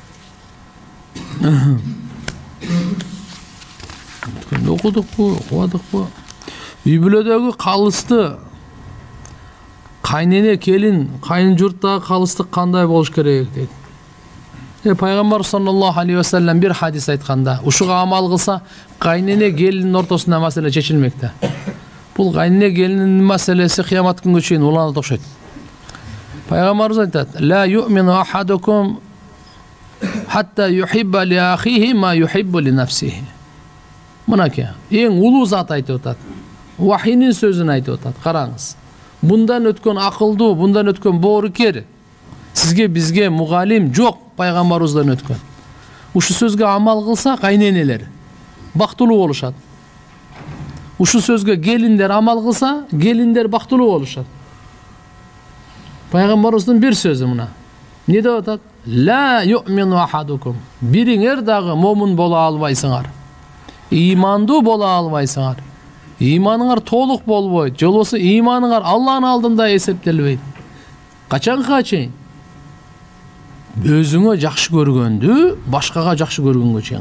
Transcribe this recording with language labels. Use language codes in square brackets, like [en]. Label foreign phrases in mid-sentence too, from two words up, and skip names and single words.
[ky] Окудукпу, окубадыкпы? Үй бүлөдөгү калысты кайнене келин, кайын журттагы калыстык кандай болуш керек дейт. Пайгамбар [ar] صلى الله عليه وسلم [ky] бир хадис айтканда, ушуга амал кылса, кайнене келиндин ортосунда маселе чечилмек да. Бул кайнене келиндин маселеси кыямат күнгө чейин уланат окшойт. Пайгамбарыбыз айтат: [ar] "لا يؤمن أحدكم حتى يحب لأخيه ما يحب لنفسه." [ky] Мынакей, эң улуу зат айтып атат. Вахийнин сөзүн айтып атат. Караңыз. Bundan өткөн акылдуу, bundan өткөн боорукер. Сизге бизге мугалим жок, пайгамбарыбыздан өткөн. Ушу сөзгө амал кылса, кайненелер бактылуу болушат. Ушу сөзгө келиндер амал кылса, келиндер бактылуу болушат. Пайгамбарыбыздын бир сөзү мына. Не деп атат? [ar] لا يؤمن أحدكم. [ky] Бириңер дагы момун бола албайсыңар. Имандуу бола албайсыңар. Иманыңар толук болбойт. Же болбосо иманыңар Алланын алдында эсептелбейт. Качанга чейин? Өзүңө жакшы көргөндү башкага жакшы көргөнгө чейин.